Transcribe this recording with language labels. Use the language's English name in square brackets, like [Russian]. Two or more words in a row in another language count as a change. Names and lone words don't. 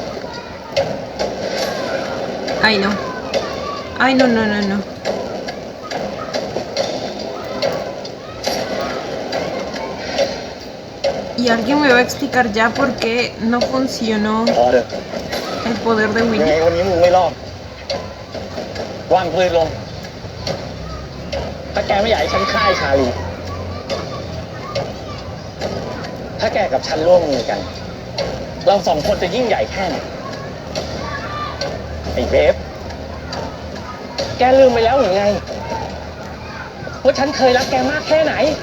[Spanish] Ay, no. Ay, no. Y alguien me va a explicar ya por qué no funcionó [Thai] พอเถอะ [Spanish] el poder de [Thai] ยังไง [Spanish] Willy. [Thai] วันนี้มึงไม่รอดวางปืนลง ถ้าแกไม่อยากให้ฉันฆ่าไอ้ชาลี ถ้าแกกับฉันร่วมมือกัน เราสองคนจะยิ่งใหญ่แค่ไหนไอ้เบฟแกลืมไปแล้วหรือไงว่าฉันเคยรักแกมากแค่ไหน